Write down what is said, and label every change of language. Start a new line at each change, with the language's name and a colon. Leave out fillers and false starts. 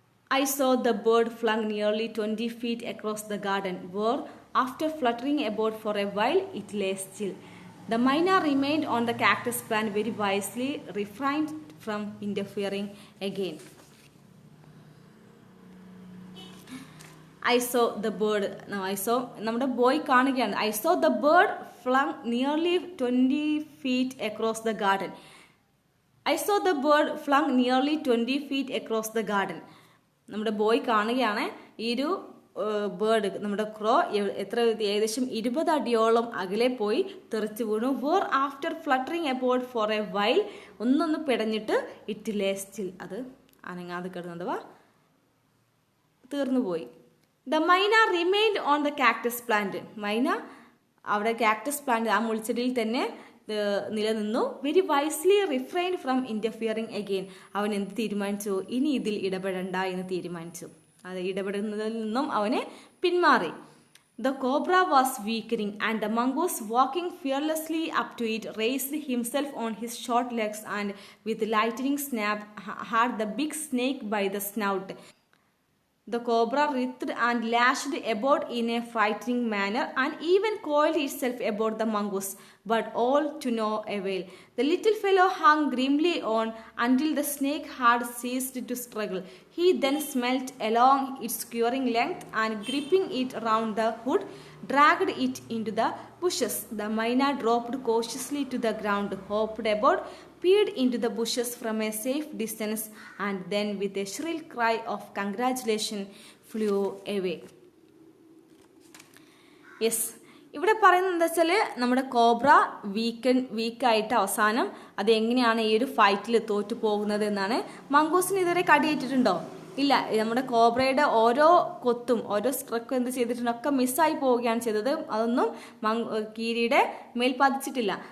English: I saw the bird flung nearly 20 feet across the garden, where, after fluttering about for a while, it lay still. The myna remained on the cactus plant, very wisely refrained from interfering again. I saw the bird. Now I saw
Malayalam: നമ്മുടെ boy കാണുകയാണ്.
English: I saw the bird flung nearly 20 feet across the garden. I saw the bird flung nearly 20 feet across the garden.
Malayalam: നമ്മുടെ boy കാണുകയാണ് ഈ ഒരു bird, നമ്മുടെ ക്രോ ഏകദേശം 20 അടിയോളം അകലെ പോയി തെറിച്ചു വീണു.
English: where after fluttering about for a while,
Malayalam: ഒന്നൊന്ന് പിടഞ്ഞിട്ട്
English: it lay still,
Malayalam: അത് അനങ്ങാതെ കിടന്നതുവാ തീർന്നു പോയി.
English: The myna remained on the cactus plant.
Malayalam: മൈന അവിടെ കാക്ടസ് പ്ലാന്റ് ആ മുൾച്ചെടിയിൽ തന്നെ നിലനിന്നു.
English: Very wisely refrained from interfering again.
Malayalam: അവൻ എന്ത് തീരുമാനിച്ചു? ഇനി ഇതിൽ ഇടപെടണ്ട എന്ന് തീരുമാനിച്ചു. അത് ഇടപെടുന്നതിൽ നിന്നും അവനെ പിന്മാറി.
English: The cobra was weakening, and the mongoose, walking fearlessly up to it, raised himself on his short legs and with lightning snap had the big snake by the snout. The cobra writhed and lashed about in a frightening manner and even coiled itself about the mongoose, but all to no avail. The little fellow hung grimly on until the snake had ceased to struggle. He then smelt along its squirring length and, gripping it round the hood, dragged it into the bushes. The myna dropped cautiously to the ground, hopped about, peered into the bushes from a safe distance, and then with a shrill cry of congratulation flew away.
Malayalam: Yes, ഇവിടെ പറയുന്നത് എന്താ വെച്ചാൽ നമ്മുടെ cobra വീക്കായിട്ട് അവസാനം അത് എങ്ങനെയാണ് ഈ ഒരു ഫൈറ്റിൽ തോറ്റു പോകുന്നത് എന്നാണ്. മംഗൂസിന് ഇതുവരെ കടിയേറ്റിട്ടുണ്ടോ? ഇല്ല. നമ്മുടെ കോബ്രയുടെ ഓരോ കൊത്തും ഓരോ സ്ട്രക്കും എന്ത് ചെയ്തിട്ടുണ്ട്? ഒക്കെ മിസ്സായി പോവുകയാണ് ചെയ്തത്. അതൊന്നും കീരിയുടെ മേൽ പതിച്ചിട്ടില്ല.